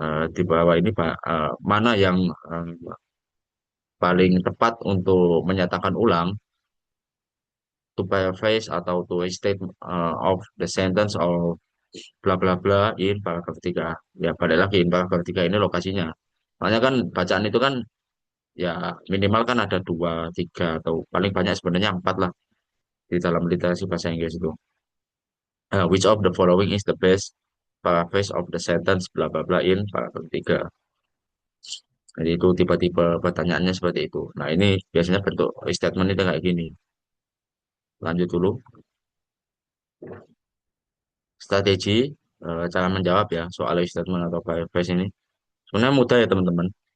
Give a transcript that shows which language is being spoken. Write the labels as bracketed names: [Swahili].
[Indonesian] Di bawah ini mana yang uh, paling tepat untuk menyatakan ulang [English] to paraphrase [Indonesian] atau [English] to restate of the sentence of bla bla [Indonesian] bla in paragraf 3. Ya balik lagi in paragraf 3 ini lokasinya. Makanya kan bacaan itu kan ya minimal kan ada dua, tiga atau paling banyak sebenarnya empat lah di dalam literasi bahasa Inggris itu. [English] Which of the following is the best paraphrase of the sentence bla bla bla in paragraf 3. [Indonesian] Jadi itu tipe-tipe pertanyaannya seperti itu. Nah, ini biasanya bentuk statement itu kayak gini. Lanjut dulu. Strategi cara menjawab ya soal statement atau paraphrase ini. Sebenarnya mudah ya teman-teman.